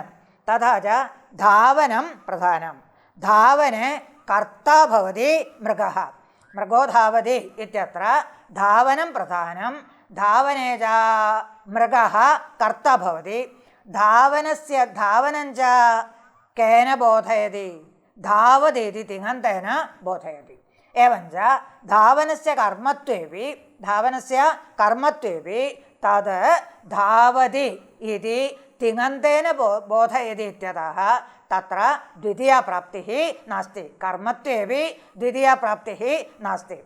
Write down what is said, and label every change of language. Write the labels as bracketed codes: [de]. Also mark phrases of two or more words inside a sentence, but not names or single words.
[sa] തഥാ ച ധാവനം പ്രധാനം. ധാവനെ കർത്താ ഭവതി മൃഗഃ. മൃഗോ ധാവതി ഇത്യത്ര ധാവനം പ്രധാനം. ധാവനേ ച മൃഗഃ കർത്താ ഭവതി. ധാവനസ്യ ധാവനം ച കേന ബോധയതി? ധാവതേതി തിങ്ങന്തേന ബോധയതി. एवञ्च धावनस्य कर्मत्वेपि तद् धावति इति तिङन्तेन बोधयति इत्यतः तत्र द्वितीया प्राप्तिः नास्ति. कर्मत्वेपि द्वितीया प्राप्तिः नास्ति.